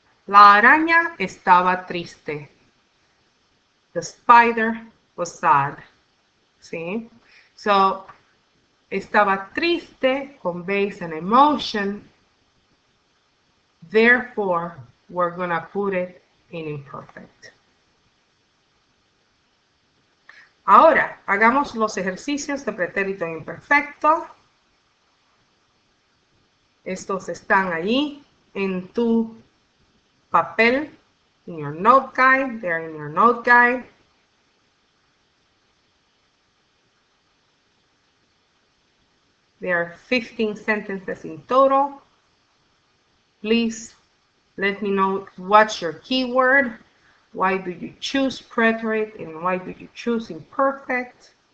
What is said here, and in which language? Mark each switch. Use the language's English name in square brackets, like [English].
[Spanish] La araña estaba triste. [English] The spider was sad. See? So, [Spanish] estaba triste [English] conveys an emotion. Therefore, we're going to put it in imperfect. [Spanish] Ahora, hagamos los ejercicios de pretérito imperfecto. Estos están allí en tu papel, [English] in your note guide. They're in your note guide. There are 15 sentences in total. Please let me know what's your keyword. Why do you choose preterite and why do you choose imperfect?